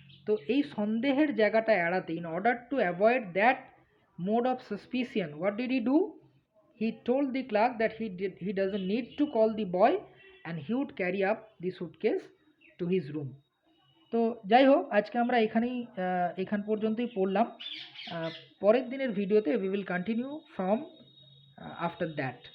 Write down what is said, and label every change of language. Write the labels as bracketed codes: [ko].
[bn] তো এই সন্দেহের জায়গাটা এড়াতে, [en] In order to avoid that mode of suspicion, what did he do, he told the clerk that he doesn't need to call the boy and he would carry up the suitcase to his room. [bn] তো যাই হোক, আজকে আমরা এখান পর্যন্তই পড়লাম। পরের দিনের ভিডিওতে [en] we will continue from after that.